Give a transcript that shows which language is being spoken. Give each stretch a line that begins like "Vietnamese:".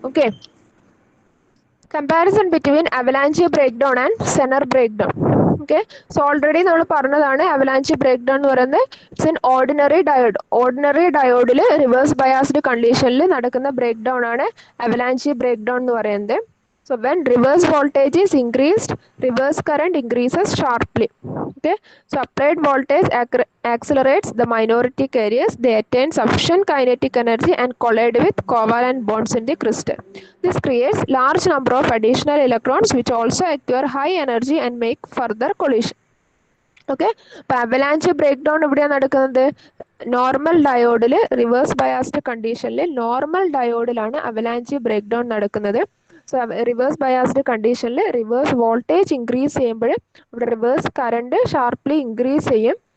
English: Okay, comparison between avalanche break down and Zener break down.
Malayalam: Okay, so already നമ്മൾ പറഞ്ഞതാണ് avalanche break down എന്ന് പറയുന്നത്
English: It's an ordinary diode.
Malayalam: Ordinary ഡയോഡിൽ reverse biased കണ്ടീഷനിൽ നടക്കുന്ന break down ആണ് avalanche break down എന്ന് പറയുന്നത്.
English: So when reverse voltage is increased, reverse current increases sharply. Okay, so applied voltage accelerates the minority carriers. They attain sufficient kinetic energy and collide with covalent bonds in the crystal. This creates large number of additional electrons which also acquire high energy and make further collision.
Malayalam: Okay, അപ്പോൾ avalanche break down എവിടെയാണ് നടക്കുന്നത്, normal ഡയോഡിൽ reverse biased കണ്ടീഷനിൽ normal ഡയോഡിലാണ് avalanche break down നടക്കുന്നത്. So reverse biased കണ്ടീഷനിൽ reverse voltage increase ചെയ്യുമ്പോൾ ഇവിടെ reverse current sharply increase ചെയ്യും.